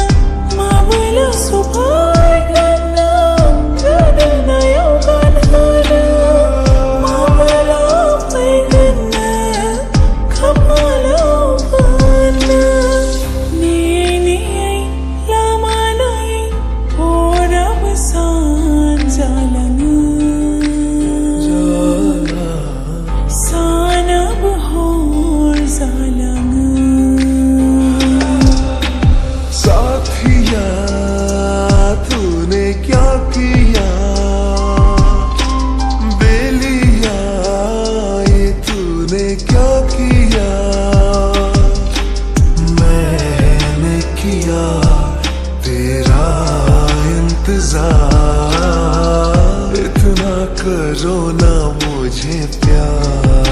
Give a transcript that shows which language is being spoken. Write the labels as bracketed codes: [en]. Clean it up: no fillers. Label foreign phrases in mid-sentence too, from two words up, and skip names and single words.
[brx] माबोला सफैगोन नों गोदोनायाव गानहोनो, माबोला फैगोन नों खाफालाव फोनो। नेयै लामा नायै हराबो सान जालाङो, सानाबो हर जालाङो। [hi] साथिया तूने क्या किया, बेलिया ये तूने क्या किया। मैंने किया तेरा इंतजार, इतना करो ना मुझे प्यार।